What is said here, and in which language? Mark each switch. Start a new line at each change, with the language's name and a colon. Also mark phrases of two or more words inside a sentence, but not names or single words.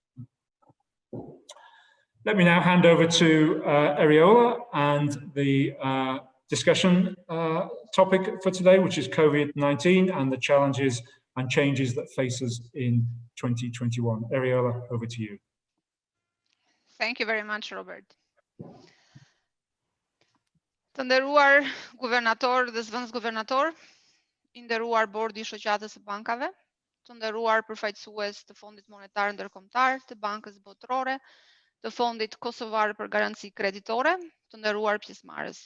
English: Let me now hand over to Ariola and the discussion topic for today, which is COVID-19 and the challenges and changes that face us in 2021. Ariola, over to you. Thank you very much, Robert.
Albanian: Të nderuar guvernator dhe zëvendës guvernator, i nderuar bordi i Shoqatës së bankave, të nderuar përfaqësues të Fondit Monetar Ndërkombëtar, të Bankës Botërore, të Fondit Kosovar për Garanci Kreditore, të nderuar pjesëmarrës.